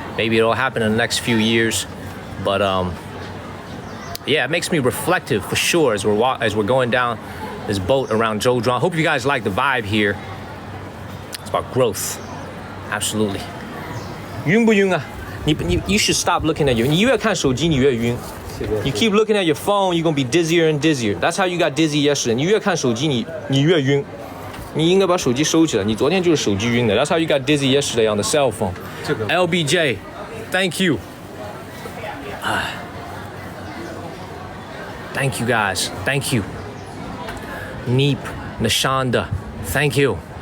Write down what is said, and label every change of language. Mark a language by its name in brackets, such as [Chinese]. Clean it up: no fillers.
[English] Maybe it'll happen in the next few years. But yeah, it makes me reflective for sure as we're going down this boat around Zhouzhuang. Hope you guys like the vibe here. It's about growth. Absolutely. [Chinese] 晕不晕啊？ [English] You should stop looking at you. [Chinese] 你越看手机，你越晕。 [English] You keep looking at your phone, you're gonna be dizzier and dizzier. That's how you got dizzy yesterday. [Chinese] 你越看手机，你越晕。你应该把手机收起来。你昨天就是手机晕的。 [English] That's how you got dizzy yesterday on the cell phone. LBJ, thank you. Thank you guys. Thank you. Neep, Nashonda, thank you.